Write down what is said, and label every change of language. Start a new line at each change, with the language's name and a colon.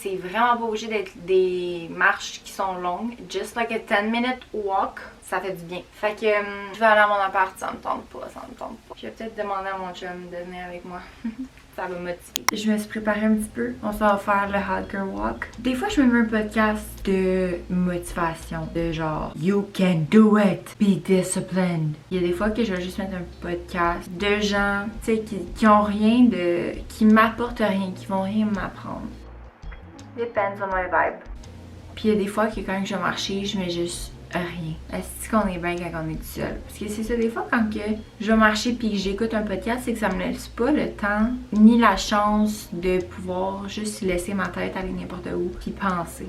French: C'est vraiment pas obligé d'être des marches qui sont longues,
English: just like a 10-minute walk.
French: Ça fait du bien. Fait que je vais aller à mon appart, ça me tente pas. Je vais peut-être demander à mon chum de venir avec moi. Ça va motiver. Je me suis préparée un petit peu. On s'en va faire le Hot Girl Walk. Des fois, je me mets un podcast de motivation. De genre,
English: you can do it, be disciplined.
French: Il y a des fois que je vais juste mettre un podcast de gens, tu sais, qui ont rien de... qui m'apportent rien, qui vont rien m'apprendre.
English: Depends on my vibe.
French: Puis il y a des fois que quand je vais marcher, je mets juste rien. Est-ce qu'on est bien quand on est tout seul? Parce que c'est ça, des fois, quand que je vais marcher puis que j'écoute un podcast, c'est que ça me laisse pas le temps ni la chance de pouvoir juste laisser ma tête aller n'importe où puis penser.